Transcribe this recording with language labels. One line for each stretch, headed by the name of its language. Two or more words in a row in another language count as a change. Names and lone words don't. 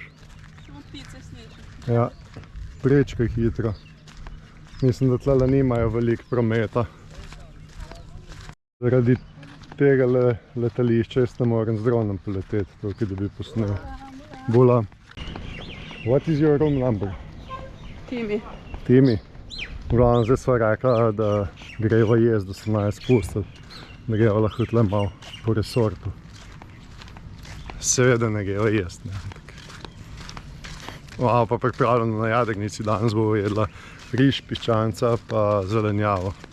Slovenian: Samo ptice slišim. Ja, prečkaj hitro. Mislim, da tlele nimajo veliko prometa. Zaradi tega letališča jaz ne morem z dronom poleteti, tukaj da bi posnel.
English: Bula, what is your room number? Timi. Timi.
Slovenian: V glavnem zdaj sva rekla, da greva jesti, da se naj spustiti. Da greva lahko tle malo po resortu. Seveda ne greva jesti, ne. Malo pa pripravljeno na jadrnici, danes bomo jedla riž, piščanca pa zelenjavo.